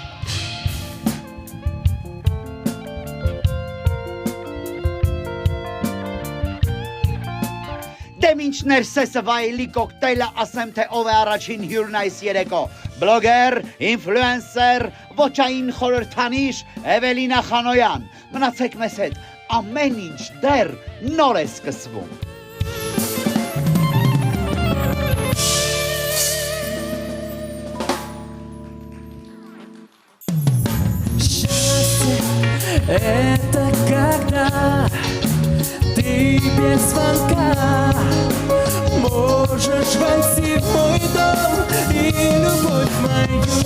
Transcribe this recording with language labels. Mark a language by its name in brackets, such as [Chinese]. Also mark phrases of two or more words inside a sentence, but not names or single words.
[Armenian] Դեմ ինչ ներսեսը վայելի կոկտեյլը ասեմ, թե ով է առաջին հյուրն այս երեկո, բլոգեր, ինֆլուենսեր, ոճային խորհրդանիշ Էվելինա Խանոյան, մնացեք մեզ հետ, ամեն ինչ դեռ նոր է սկսվում։ [Russian] Это когда ты без звонка можешь войти в мой дом и любовь мою.